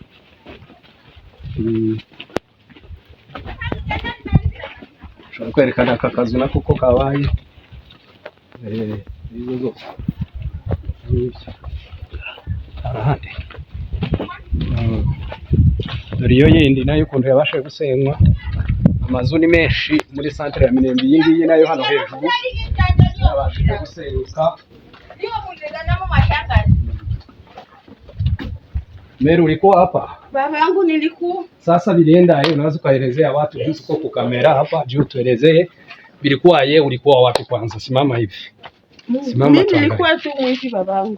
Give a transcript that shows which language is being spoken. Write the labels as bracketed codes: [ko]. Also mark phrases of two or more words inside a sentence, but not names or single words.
[rw] Ushobora kwerekana aka kazu nako ko kabaye, izo zose arahandi. Dore iyo yindi nayo ukuntu yabashije gusenywa. Amazu ni menshi muri centre ya Minembwe, iyi ngiyi nayo hano hejuru yabashije gusenyuka. [sw] Meru ulikuwa hapa? Baba yangu nilikuwa. Sasa viliendaje? Unaweza kuelezea watu jinsi kwa kamera hapa juu, tuelezee vilikuwaje, ulikuwa wapi kwanza? Simama hivi. Simama. Mimi nilikuwa tu mwishi babangu.